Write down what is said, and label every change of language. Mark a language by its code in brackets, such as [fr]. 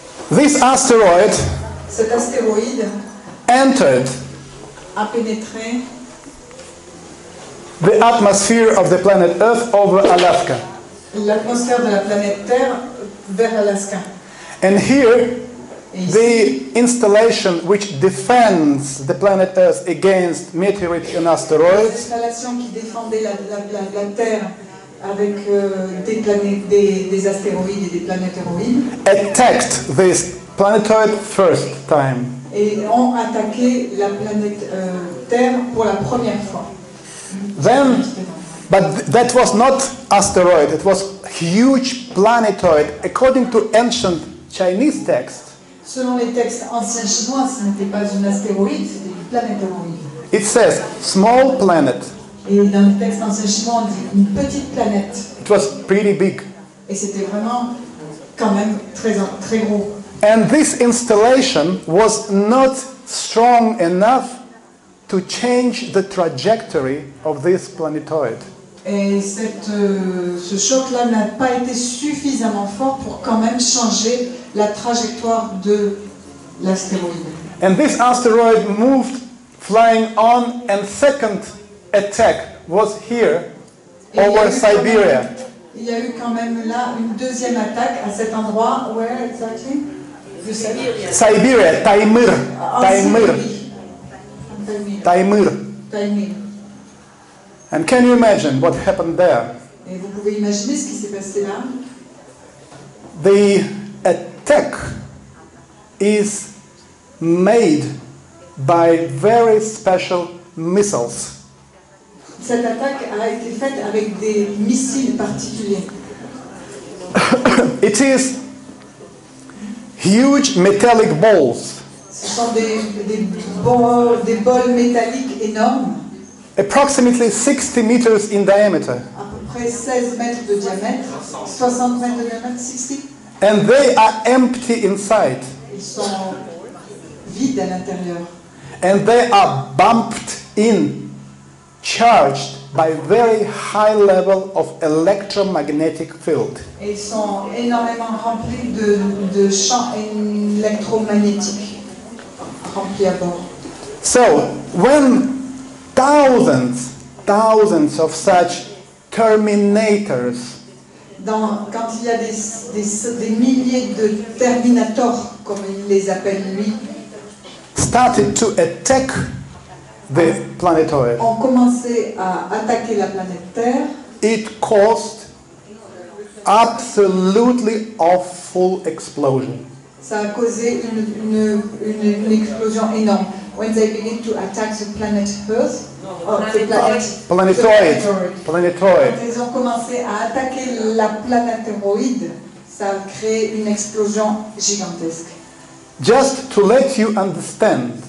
[en] This asteroid [fr] Cet astéroïde [en] entered [fr] a pénétré [en] the atmosphere of the planet Earth over Alaska. [fr] l'atmosphère de la planète Terre vers Alaska. [en] And here, [fr] Et ici, [en] the installation which defends the planet Earth against meteorites and asteroids [fr] l'installation qui défendait la Terre avec des astéroïdes et des planétéroïdes [en] attacked this planetoid first time. [fr] et ont attaqué la planète Terre pour la première fois. [en] Then, but that was not asteroid, it was huge planetoid. According to ancient Chinese texts, [fr] Selon les textes anciens chinois, ce n'était pas une astéroïde, c'était une planétéroïde. [en] it says small planet. [fr] Et dans les textes anciens chinois, on dit une petite planète. [en] It was pretty big. [fr] Et c'était vraiment quand même très gros. [en] And this installation was not strong enough to change the trajectory of this planetoid. [fr] Et ce choc-là n'a pas été suffisamment fort pour quand même changer la trajectoire de l'astéroïde. [en] And this asteroid moved flying on, and second attack was here [fr] Et il y a [en] over [fr] eu quand même- [en] Siberia. [fr] Il y a eu quand même là une deuxième attaque à cet endroit. [en] Where exactly? You said? Siberia, Taimyr, [fr] En [en] Taimyr, [fr] Sibérie. [en] Taimyr. Taimyr. And can you imagine what happened there? [fr] Et vous pouvez imaginer ce qui s'est passé là. [en] The attack is made by very special missiles. [fr] Cette attaque a été faite avec des missiles particuliers. [en] It is huge metallic balls, [fr] Ce sont des bols métalliques énormes, [en] approximately 60 meters in diameter, [fr] à peu près 16 mètres de diamètre, 60 mètres de diamètre, 60. [en] and they are empty inside, [fr] Ils sont vides à l'intérieur. [en] and they are bumped in, charged by very high level of electromagnetic field. [fr] Et ils sont énormément remplis de champs électromagnétiques remplis à bord. [en] So, when thousands of such terminators [fr] Quand il y a des milliers de terminators, comme il les appelle lui, [en] started to attack the planetoid, [fr] ont commencé à attaquer la planète Terre, [en] it caused absolutely awful explosion. [fr] ça a causé une explosion énorme. [en] When they begin to attack the planet Earth, Planetoid. [fr] Quand ils ont commencé à attaquer la planétéroïde, ça a créé une explosion gigantesque. [en] Just to let you understand,